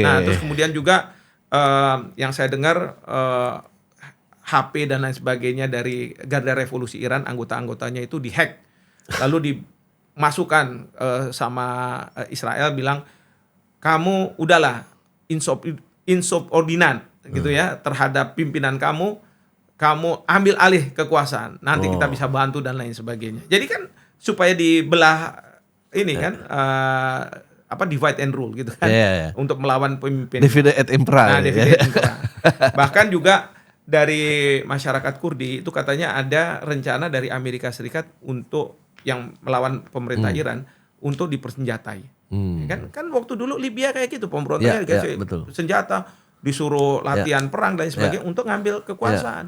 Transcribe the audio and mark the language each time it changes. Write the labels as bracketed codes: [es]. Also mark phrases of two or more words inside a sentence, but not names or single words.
[id] Nah, terus kemudian juga yang saya dengar HP dan lain sebagainya dari Garda Revolusi Iran, anggota-anggotanya itu dihack, lalu dimasukkan sama Israel, bilang kamu udahlah insubordinat gitu ya terhadap pimpinan kamu ambil alih kekuasaan, nanti kita bisa bantu dan lain sebagainya. Jadi kan supaya dibelah ini kan [en] divide and rule [id] gitu kan, untuk melawan pemimpin. [la] Divide et impera. Nah, divide et impera. [id] Bahkan juga dari masyarakat Kurdi itu katanya ada rencana dari Amerika Serikat untuk yang melawan pemerintah Iran untuk dipersenjatai. Kan waktu dulu Libya kayak gitu, pemberontaknya dikasih senjata, disuruh latihan perang dan sebagainya untuk ngambil kekuasaan.